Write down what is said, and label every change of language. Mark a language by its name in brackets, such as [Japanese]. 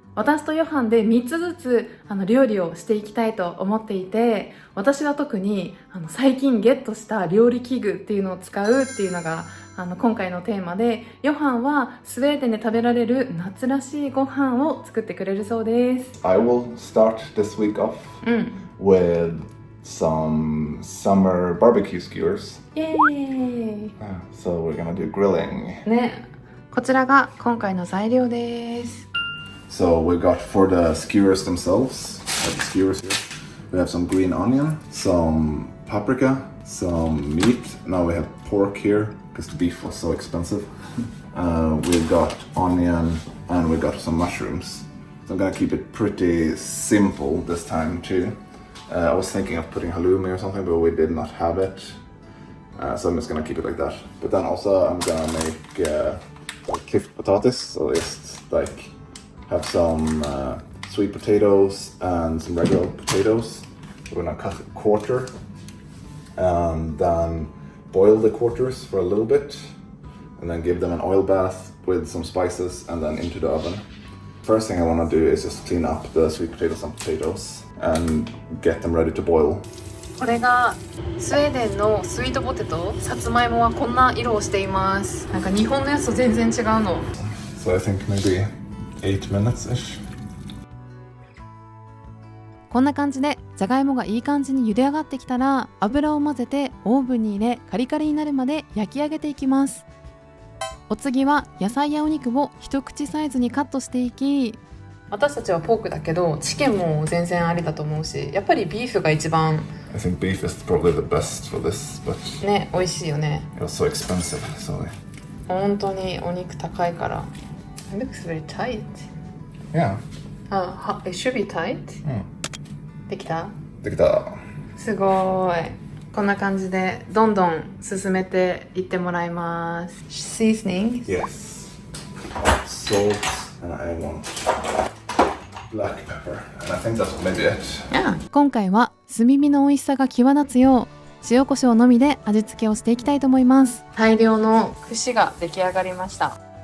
[Japanese] 私とヨハンで3つずつ料理をしていきたいと思っていて、私は特に最近ゲットした料理器具っていうのを使うっていうのが今回のテーマで、ヨハンはスウェーデンで食べられる夏らしいご飯を作ってくれるそうです。 [English] I will start this week off with some summer barbecue skewers. イエーイ。 So we're gonna do grilling. [Japanese] ね、こちらが今回の材料です。 [English] So we got for the skewers themselves, the skewers here, we have some green onion, some paprika, some meat. Now we have pork here because the beef was so expensive. We've got onion and we got some mushrooms. So I'm gonna keep it pretty simple this time too. I was thinking of putting halloumi or something, but we did not have it. So I'm just gonna keep it like that. But then also I'm gonna make clipped potatoes, so just like have some sweet potatoes and some regular potatoes. We're gonna cut a quarter and then boil the quarters for a little bit and then give them an oil bath with some spices and then into the oven. First thing I want to do is just clean up the sweet potatoes and potatoes and get them ready to boil. [Japanese] これがスウェーデンのスイートポテト。さつまいもはこんな色をしています。なんか日本のやつと全然違うの。 [English] So I think maybe 8 minutes-ish. [Japanese] こんな感じでじゃがいもがいい感じに茹で上がってきたら、油を混ぜてオーブンに入れカリカリになるまで焼き上げていきます。お次は野菜やお肉を一口サイズにカットしていき、私たちはポークだけどチキンも全然ありだと思うし、やっぱりビーフが一番 [English] I think beef is probably the best for this, but [Japanese] ね、美味しいよね。 [English] it was so expensive, so [Japanese] 本当にお肉高いから。 [English] It looks very tight. yeah. It should be tight. [Japanese] できた？できた。すごい。こんな感じでどんどん進めていってもらいます。 [English] Seasoning? Yes. Salt, and I want black pepper, and I think that's maybe it. [Japanese] 今回は炭火の美味しさが際立つよう塩コショウのみで味付けをしていきたいと思います。大量の串が出来上がりました。